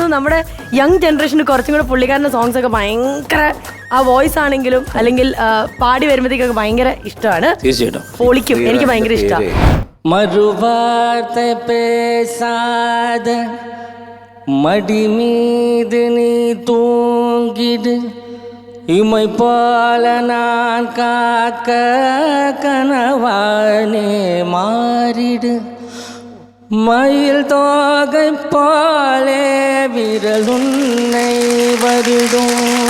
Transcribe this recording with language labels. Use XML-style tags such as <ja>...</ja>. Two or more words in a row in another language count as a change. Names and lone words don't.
<ml>നമ്മുടെ</ml> <en>young generationന്</en> <ml>കുറച്ചും കൂടെ പുള്ളിക്കാരന്റെ സോങ്സ് ഒക്കെ ഭയങ്കര, ആ വോയിസ് ആണെങ്കിലും അല്ലെങ്കിൽ പാടി വരുമ്പോഴത്തേക്കൊക്കെ ഭയങ്കര ഇഷ്ടമാണ്. തീർച്ചയായിട്ടും പൊളിക്കും. എനിക്ക് ഭയങ്കര ഇഷ്ടമാണ്.</ml> <ta>மறுவார்த்தை பேசாத மடி மீது நீ தூங்கிடு, இமை போல நான் காக்க கனவானே மாறிடு, மயில் தோகை போலே விரல் உன்னை வருடும்,</ta>